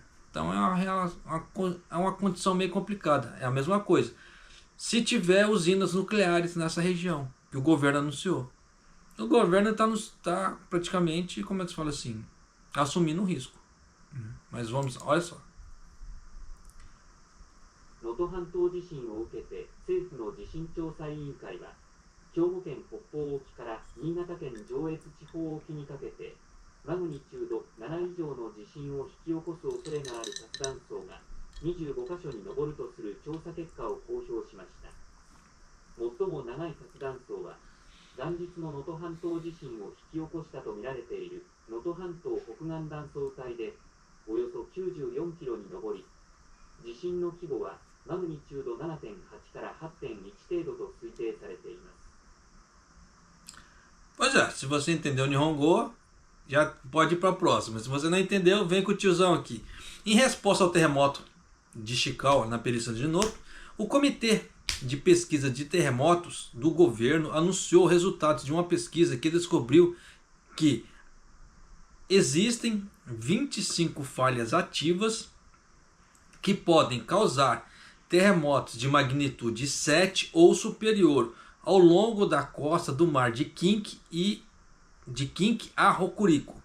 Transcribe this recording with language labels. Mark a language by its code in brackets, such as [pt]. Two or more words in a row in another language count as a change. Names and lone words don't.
[pt] Então é uma condição meio complicada. É a mesma coisa. Se tiver usinas nucleares nessa região, que o governo anunciou. O governo está praticamente, como é que se fala assim, assumindo o risco. Mas vamos, olha só. [ja] 能登半島地震を受けて政府の地震調査委員会は兵庫県北方沖から新潟県上越地方沖にかけてマグニチュード7以上の地震を引き起こす恐れがある活断層が25カ所に上るとする調査結果を公表しました。最も長い活断層は元日の能登半島地震を引き起こしたとみられている能登半島北岸断層帯でおよそ94キロに上り、地震の規模はマグニチュード 7.8 から 8.1 程度と推定されています。 [pt] Pois é, se você entendeu o Nihongo, já pode ir para a próxima. Se você não entendeu, vem com o tiozão aqui. Em resposta ao terremoto de Chikawa, na península de Noto, o Comitê de Pesquisa de Terremotos do governo anunciou resultados de uma pesquisa que descobriu que existem 25 falhas ativas que podem causar terremotos de magnitude 7 ou superior ao longo da costa do mar de Kinki a Hokuriku.